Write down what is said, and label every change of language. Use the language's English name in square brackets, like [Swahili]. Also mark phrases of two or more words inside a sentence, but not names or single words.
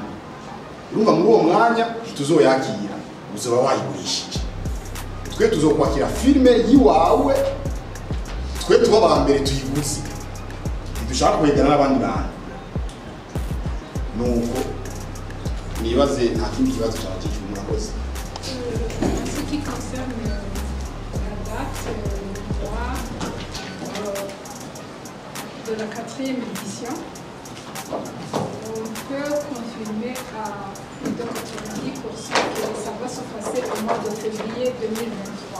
[Rundi] Urumva muri uwo mwanya tuzoyakira, uzoba wayigurishije. Twe tuzokwakira filime yiwawe, twe tuba ba mbere tuyiguze, ntidushaka kwegana n'abandi bantu. Nuko nibaze nta kindi kibazo cyabakije murakoze. [French] En ce qui concerne la date, de la 4e édition, on peut confirmer à 90% que ça va se passer au mois de février 2023.